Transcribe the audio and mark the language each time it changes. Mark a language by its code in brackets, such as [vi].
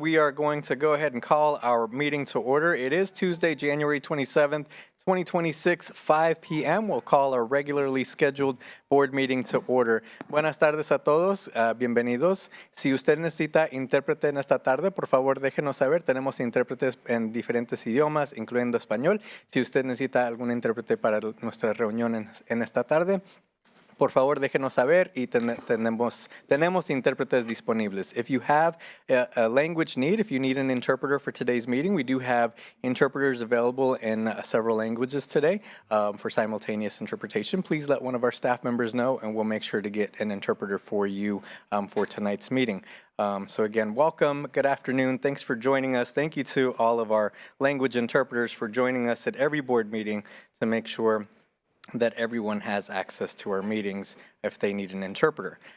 [en] We are going to go ahead and call our meeting to order. It is Tuesday, January 27th, 2026, 5 p.m. We'll call our regularly scheduled board meeting to order. [es] Buenas tardes a todos. Bienvenidos. Si usted necesita intérprete en esta tarde, por favor, déjenos saber. Tenemos intérpretes en diferentes idiomas, incluyendo español. Si usted necesita algún intérprete para nuestra reunión en esta tarde, por favor, déjenos saber y tenemos intérpretes disponibles. [en] If you have a language need, if you need an interpreter for today's meeting, we do have interpreters available in several languages today for simultaneous interpretation. Please let one of our staff members know, and we'll make sure to get an interpreter for you for tonight's meeting. So again, welcome. Good afternoon. Thanks for joining us. Thank you to all of our language interpreters for joining us at every board meeting to make sure that everyone has access to our meetings if they need an interpreter.